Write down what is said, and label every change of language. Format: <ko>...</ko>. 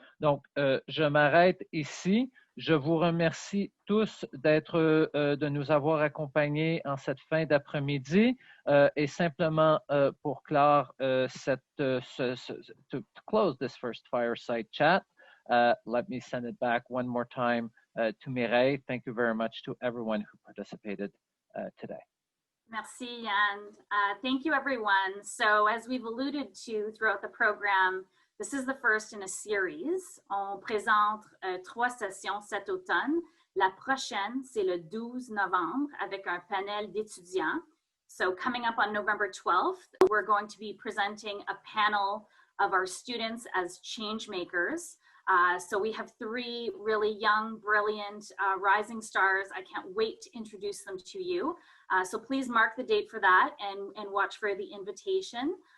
<fr>Donc, je m'arrête ici. Je vous remercie tous de nous avoir accompagnés en cette fin d'après-midi et simplement pour clore</fr> <en>to close this first fireside chat, let me send it back one more time to Mireille. Thank you very much to everyone who participated today. Merci, and thank you, everyone. So as we've alluded to throughout the program, this is the first in a series.</en> <fr>On présente 3 sessions cet automne. La prochaine, c'est le 12 novembre avec un panel d'étudiants.</fr> <en>So coming up on November 12th, we're going to be presenting a panel of our students as change makers. So we have 3 really young, brilliant, rising stars. I can't wait to introduce them to you. So please mark the date for that and watch for the invitation.</en>